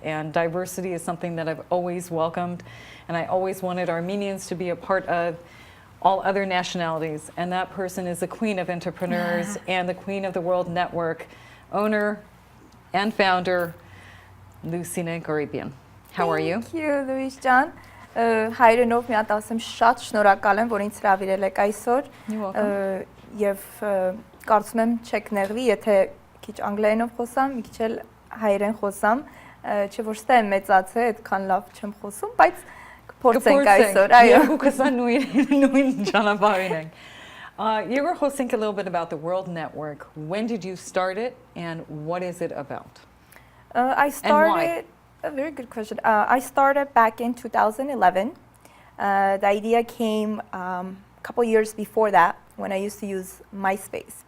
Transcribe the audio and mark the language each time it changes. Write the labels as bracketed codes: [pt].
[en] And diversity is something that I've always welcomed, and I always wanted Armenians to be a part of all other nationalities. And that person is the queen of entrepreneurs and the queen of the World Network, owner and founder, Lucina Ghoribian. How are you? Thank you, Louise Jan. [hy] Հայրենով մի հատ ասեմ շատ շնորհակալ եմ, որ ինձ հրավիրել եք այսօր։ Եվ կարծում եմ չեք նեղվի, եթե քիչ անգլերենով խոսամ, մի քիչ էլ հայերեն խոսամ, չէ որ ստե մեծացել, այդքան լավ չեմ խոսում, բայց կփորձենք այսօր, այո։ Կփորձենք նույն ճանապարհին ենք։ [en] You were hosting a little bit about the World Network. When did you start it and what is it about? I started A very good question. I started back in 2011. The idea came a couple years before that when I used to use MySpace.